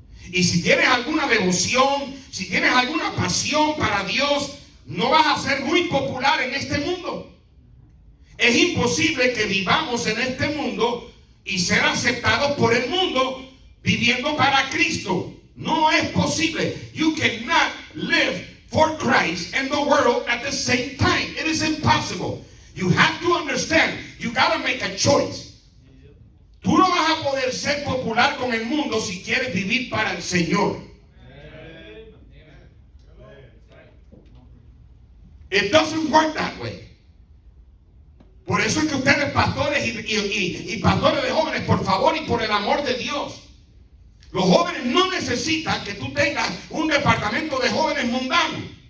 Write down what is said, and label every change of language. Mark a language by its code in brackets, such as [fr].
[es] Y si tienes alguna devoción, si tienes alguna pasión para Dios, no vas a ser muy popular en este mundo. Es imposible que vivamos en este mundo y ser aceptados por el mundo viviendo para Cristo. No es posible. [en] You cannot live for Christ and the world at the same time. It is impossible. You have to understand. You got to make a choice. [es] Tú no vas a poder ser popular con el mundo si quieres vivir para el Señor. [en] It doesn't work that way. [es] Por eso es que ustedes, pastores y pastores de jóvenes, por favor y por el amor de Dios, los jóvenes no necesitan que tú tengas un departamento de jóvenes mundanos.